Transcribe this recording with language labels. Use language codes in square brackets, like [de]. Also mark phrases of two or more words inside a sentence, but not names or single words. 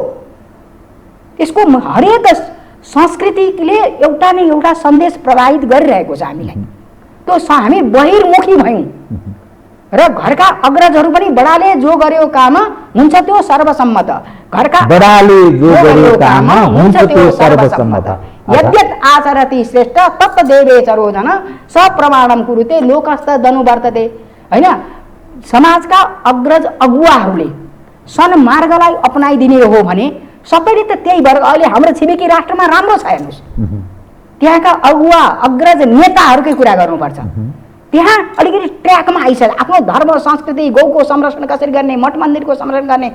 [ne] यसको हरेक संस्कृतिले एउटा न एउटा सन्देश प्रभावित गरिरहेको छ हामीलाई। त्यो हामी बहिर्मुखी भयौँ र घरका अग्रजहरू पनि बडाले जो गर्यो काम हुन्छ त्यो सर्वसम्मत। घरका बडाले जो गर्यो काम हुन्छ त्यो सर्वसम्मत। [sa] यद्यत् आचरति श्रेष्ठ तत् देवे चरोजन सप्रमाणम कुरुते लोकस्थ दनु वर्तते। [ne] होइन, समाजका अग्रज अगुवाहरूले सन्मार्गलाई अपनाइदिने हो भने सबैले त त्यही वर्ग। अहिले हाम्रो छिमेकी राष्ट्रमा राम्रो छ। हेर्नुहोस् त्यहाँका अगुवा अग्रज नेताहरूकै कुरा गर्नुपर्छ। त्यहाँ अलिकति ट्र्याकमा आइसक्यो। आफ्नो धर्म संस्कृति गौको संरक्षण कसरी गर्ने, मठ मन्दिरको संरक्षण गर्ने।